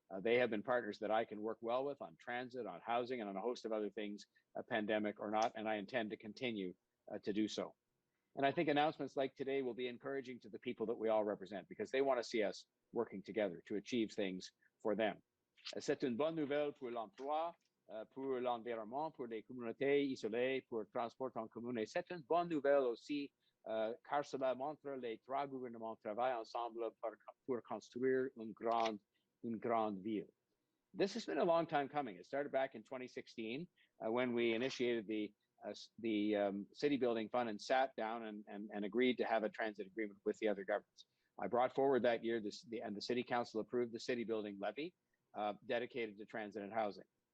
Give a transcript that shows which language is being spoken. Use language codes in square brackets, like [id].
[en] They have been partners that I can work well with on transit, on housing, and on a host of other things, pandemic or not, and I intend to continue to do so. And I think announcements like today will be encouraging to the people that we all represent, because they want to see us working together to achieve things for them. [fr] C'est une bonne nouvelle pour l'emploi, pour l'environnement, pour les communautés isolées, pour le transport en commun. Et c'est une bonne nouvelle aussi, car cela montre que les trois gouvernements travaillent ensemble pour construire une grande une grande ville. [en] This has been a long time coming. It started back in 2016 when we initiated the city building fund and sat down and agreed to have a transit agreement with the other governments. I brought forward that year, and the city council approved the city building levy dedicated to transit and housing.